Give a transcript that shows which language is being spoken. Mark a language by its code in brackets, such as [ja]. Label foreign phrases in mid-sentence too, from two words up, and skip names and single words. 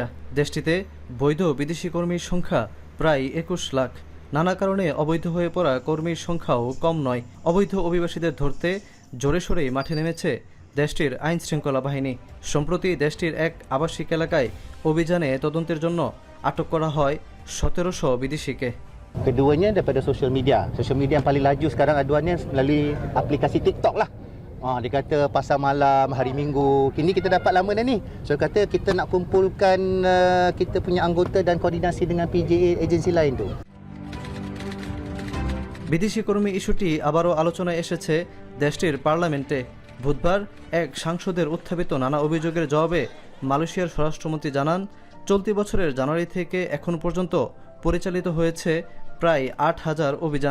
[bn] দেশটিতে বৈধ বিদেশি কর্মীর সংখ্যা প্রায় 21 লাখ। নানা কারণে অবৈধ হয়ে পড়া কর্মীর সংখ্যাও কম নয়। অবৈধ অভিবাসীদের ধরতে জোরে সোরেই মাঠে নেমেছে দেশটির আইন শৃঙ্খলা বাহিনী। সম্প্রতি দেশটির এক আবাসিক এলাকায় অভিযানে তদন্তের জন্য আটক করা হয় 1700 বিদেশিকে। [ms] Keduanya daripada sosial media. Sosial media yang paling laju sekarang aduannya melalui aplikasi TikTok lah. Dia kata pasar malam, hari Minggu. Kini kita dapat lama dah ni. So kata kita nak kumpulkan kita punya anggota dan koordinasi dengan PJA agensi lain tu. [bn] বিদেশি কর্মী ইস্যুটি আবারও আলোচনায় এসেছে দেশটির পার্লামেন্টে। বুধবার এক সাংসদের উত্থাপিত নানা অভিযোগের জবাবে মালয়েশিয়ার স্বরাষ্ট্রমন্ত্রী জানান, চলতি বছরের জানুয়ারি থেকে এখন পর্যন্ত পরিচালিত হয়েছে প্রায় 8,000 অভিযান।